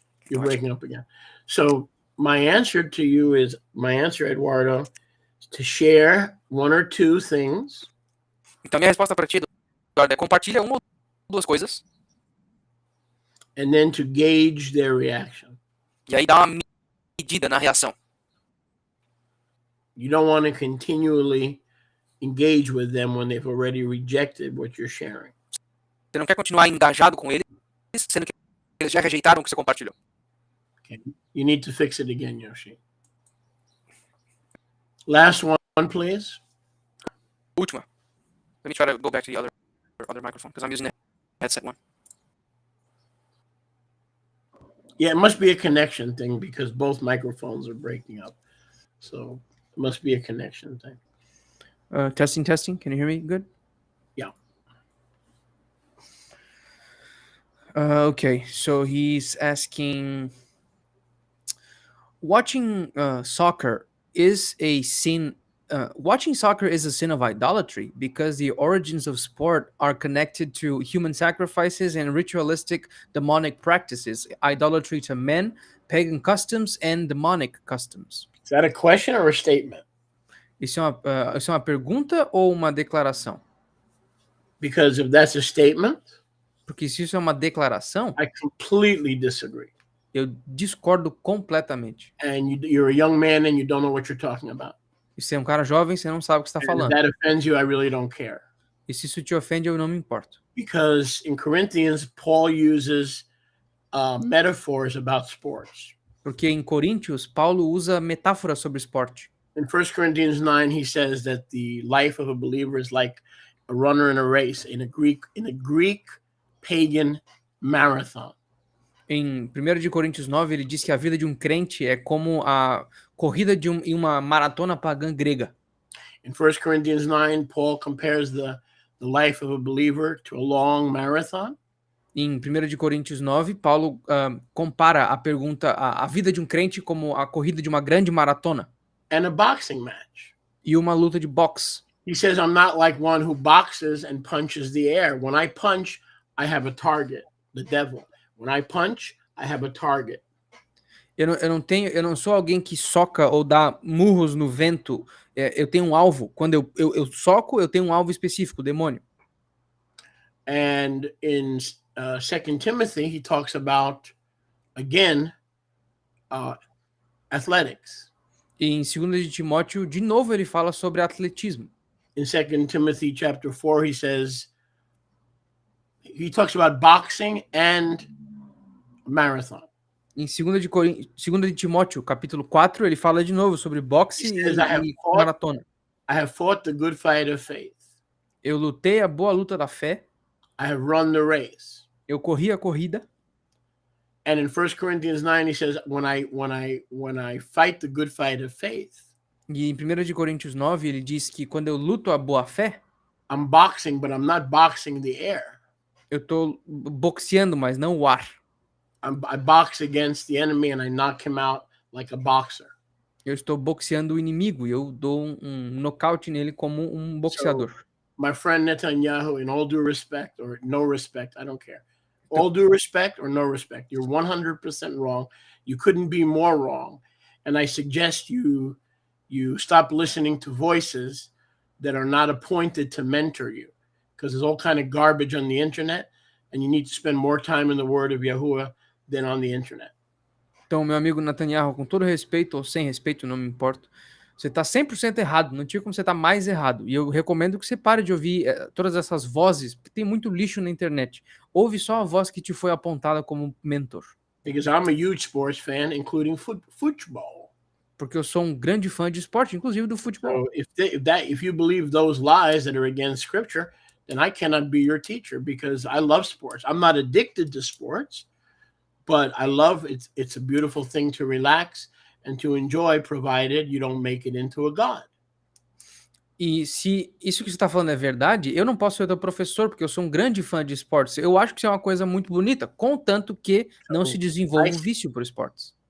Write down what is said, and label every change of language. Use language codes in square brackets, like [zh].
[en] You're breaking up again. So my answer to you is Eduardo, is to share one or two things. [pt] Então minha resposta para ti, Eduardo, é compartilha uma ou duas coisas [en] And then to gauge their reaction. [pt] e aí dá uma medida na reação. [en] You don't want to continually engage with them when they've already rejected what you're sharing. [pt] Você não quer continuar engajado com eles, sendo que eles já rejeitaram o que você compartilhou. [en] Okay. You need to fix it again, Yoshi. Last one, please. [pt] Última. [en] Let me try to go back to the other microphone because I'm using the headset one. Yeah, it must be a connection thing because both microphones are breaking up. So it must be a connection thing. Testing, testing. Can you hear me good? Yeah. Okay, so he's asking, watching soccer is a sin. Watching soccer is a sin of idolatry because the origins of sport are connected to human sacrifices and ritualistic demonic practices, idolatry to men, pagan customs, and demonic customs. Is that a question or a statement? [pt] Isso é uma pergunta ou uma declaração? [en] Because if that's a statement, [pt] Porque se isso é uma declaração, [en] I completely disagree. [pt] eu discordo completamente. [en] And you're a young man and you don't know what you're talking about. [pt] E você é um cara jovem, você não sabe o que está [en] And if [pt] falando. [en] that offends you, I really don't care. [pt] E se isso te ofende, eu não me importo. [en] Because in Corinthians, Paul uses metaphors about sports. [pt] Porque em Coríntios, Paulo usa metáforas sobre esporte. [en] In 1 Corinthians 9, he says that the life of a believer is like a runner in a race, in a Greek pagan marathon. [pt] Em 1 de Coríntios 9, ele diz que a vida de um crente é como a corrida em uma maratona pagã grega. [en] In 1 Corinthians 9, Paul compares the life of a believer to a long marathon. [pt] Em 1 de Coríntios 9, Paulo compara a vida de um crente como a corrida de uma grande maratona. [en] And a boxing match. [pt] E uma luta de boxe. [en] He says, I'm not like one who boxes and punches the air. When I punch, I have a target, the devil. When I punch, I have a target. [pt] Eu não sou alguém que soca ou dá murros no vento. Eu tenho um alvo. Quando eu soco, eu tenho um alvo específico, o demônio. [en] And in 2 Timothy, he talks about, again, athletics. [pt] E em 2 de Timóteo, de novo, ele fala sobre atletismo. [en] In 2 Timothy chapter 4, he talks about boxing and marathon. [pt] Em 2 de Timóteo, capítulo 4, ele fala de novo sobre boxe e maratona. [en] I have fought the good fight of faith. [pt] Eu lutei a boa luta da fé. [en] I have run the race. [pt] Eu corri a corrida. [en] And in 1 Corinthians 9, he says, when I fight the good fight of faith. [pt] E em 1 de Coríntios 9, ele diz que quando eu luto a boa fé, [en] I'm boxing, but I'm not boxing the air. [pt] Eu tô boxeando, mas não o ar. [en] I box against the enemy and I knock him out like a boxer. [pt] Eu estou boxeando o inimigo e eu dou um nocaute nele como um boxeador. [en] So, my friend Netanyahu, in all due respect or no respect, I don't care. All due respect or no respect, you're 100% wrong. You couldn't be more wrong. And I suggest you stop listening to voices that are not appointed to mentor you, because there's all kind of garbage on the internet, and you need to spend more time in the word of Yahuwah than on the internet. [pt] Então, meu amigo Netanyahu, com todo respeito ou sem respeito, não me importo, você está 100% errado, não tinha como você estar mais errado. E eu recomendo que você pare de ouvir todas essas vozes, porque tem muito lixo na internet. Ouve só a voz que te foi apontada como mentor. [en] Because I'm a huge sports fan, including football. [pt] Porque eu sou um grande fã de esporte, inclusive do futebol. [en] So if you believe those lies that are against scripture, then I cannot be your teacher, because I love sports. I'm not addicted to sports, but I love it. It's a beautiful thing to relax and to enjoy, provided you don't make it into a god. [pt] E se isso que você está falando é verdade, eu não posso ser teu professor, porque eu sou um grande fã de esportes. Eu acho que isso é uma coisa muito bonita, contanto que não se desenvolva um vício por esportes.